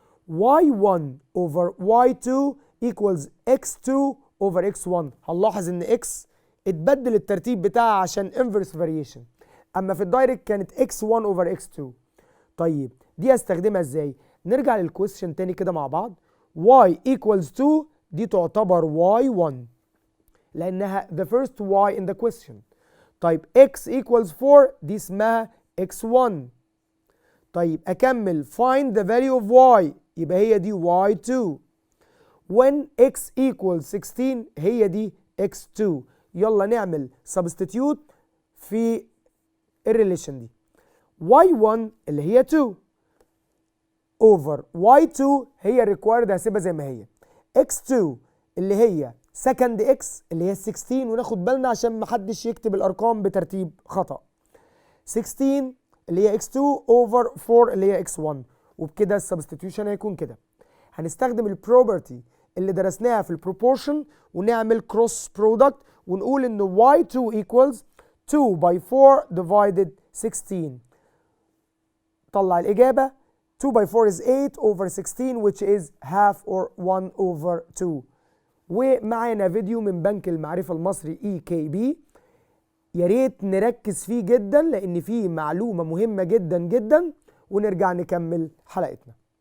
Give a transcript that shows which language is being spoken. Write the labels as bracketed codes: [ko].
[en] y1 over y2 equals x2 over x1. [ar] هنلاحظ ان x اتبدل الترتيب بتاعها عشان inverse variation، اما في الدايركت كانت [en] x1 over x2. [ar] طيب دي استخدمها ازاي؟ نرجع للكويستشن تاني كده مع بعض. [en] y equals 2 [ar] دي تعتبر [en] y1 [ar] لانها [en] the first y in the question. [ar] طيب [en] x equals 4 [ar] دي اسمها [en] x1. [ar] طيب اكمل [en] find the value of y [ar] يبقى هي دي [en] y2. when x equals 16 [ar] هي دي [en] x2. [ar] يلا نعمل substitute في الريليشن دي. y1 اللي هي 2 over y2 هي required هسيبها زي ما هي. x2 اللي هي [en] second x [ar] اللي هي 16 وناخد بالنا عشان محدش يكتب الارقام بترتيب خطأ. 16 اللي هي x2 over 4 اللي هي x1، وبكده السبستيتيوشن هيكون كده. هنستخدم البروبرتي اللي درسناها في البروبورشن ونعمل كروس برودكت ونقول ان [en] y2 equals 2 by 4 divided 16. [ar] طلع الإجابة [en] 2 by 4 is 8 over 16 which is half or 1 over 2. [ar] ومعانا فيديو من بنك المعرفة المصري EKB، يا ريت نركز فيه جدا لأن فيه معلومة مهمة جدا جدا، ونرجع نكمل حلقتنا.